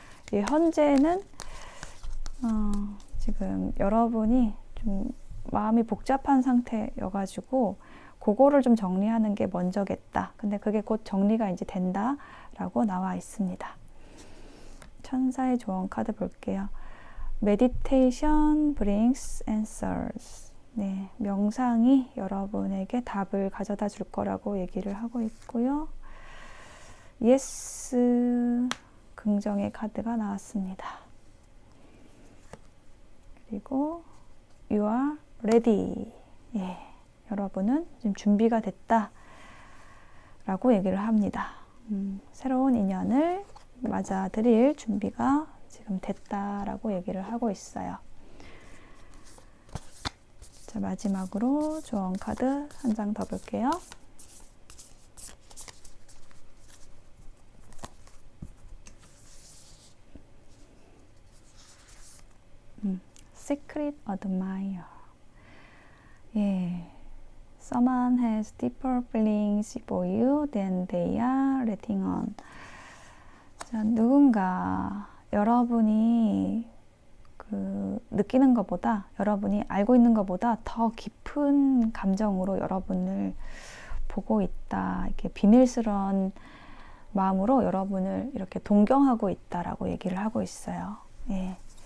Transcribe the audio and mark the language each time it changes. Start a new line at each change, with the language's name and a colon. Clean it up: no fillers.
Korean: 현재는 지금 여러분이 좀 마음이 복잡한 상태여가지고 그거를 좀 정리하는 게 먼저겠다. 근데 그게 곧 정리가 이제 된다라고 나와 있습니다. 천사의 조언 카드 볼게요.
English: Meditation brings answers.
Korean: 네, 명상이 여러분에게 답을 가져다 줄 거라고 얘기를 하고 있고요. Yes, 긍정의 카드가 나왔습니다. 그리고
English: You are ready.
Korean: 예, 여러분은 지금 준비가 됐다 라고 얘기를 합니다. 새로운 인연을 맞아들일 준비가 지금 됐다라고 얘기를 하고 있어요. 자, 마지막으로 조언 카드 한 장 더 볼게요.
English: Secret Admirer. 예, Someone has deeper feelings for you than they are letting on.
Korean: 자, 누군가 여러분이 느끼는 것보다, 여러분이 알고 있는 것보다 더 깊은 감정으로 여러분을 보고 있다. 이렇게 비밀스러운 마음으로 여러분을 이렇게 동경하고 있다라고 얘기를 하고 있어요. 예.